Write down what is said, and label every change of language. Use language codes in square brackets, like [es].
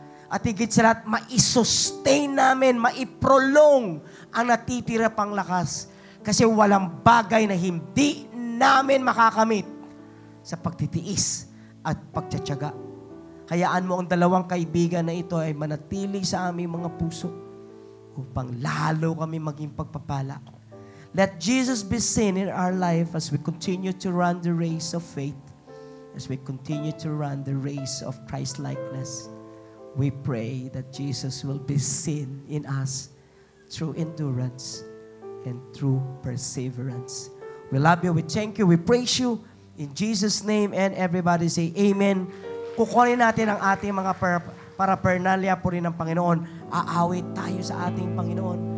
[tl] At higit sa lahat, ma-sustain namin, ma-prolong ang natitira pang lakas. Kasi walang bagay na hindi namin makakamit sa pagtitiis at pagtsatsaga. Hayaan mo ang dalawang kaibigan na ito ay manatili sa aming mga puso upang lalo kami maging pagpapala. [en] Let Jesus be seen in our life as we continue to run the race of faith, as we continue to run the race of Christ-likeness. We pray that Jesus will be seen in us through endurance and through perseverance. We love you, we thank you, we praise you. In Jesus' name, and everybody say Amen. [tl] Kukunin natin ang ating mga paraphernalia po rin ng Panginoon. Aawit tayo sa ating Panginoon.